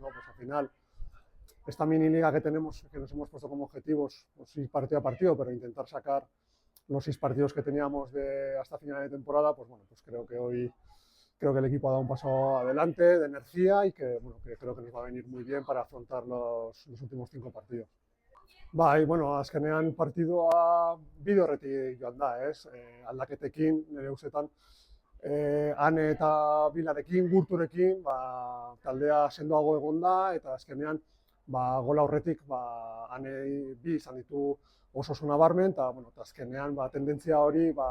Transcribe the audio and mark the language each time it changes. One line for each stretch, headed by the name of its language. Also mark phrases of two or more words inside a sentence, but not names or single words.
Spanish: Pues al final, esta mini liga que tenemos, que nos hemos puesto como objetivos, pues ir partido a partido, pero intentar sacar los 6 partidos que teníamos hasta final de temporada, pues bueno, pues creo que el equipo ha dado un paso adelante de energía y que, bueno, que creo que nos va a venir muy bien para afrontar los últimos 5 partidos.
Basque: Bai, bueno, azkenean partidua bide horretik joan da, ez? Aldaketekin, nire ustetan, Ane eta Bilarekin, Gurturekin, taldea sendoago egon da, eta azkenean gola horretik Ane bi izan ditu oso nabarmen, eta bueno, azkenean tendentzia hori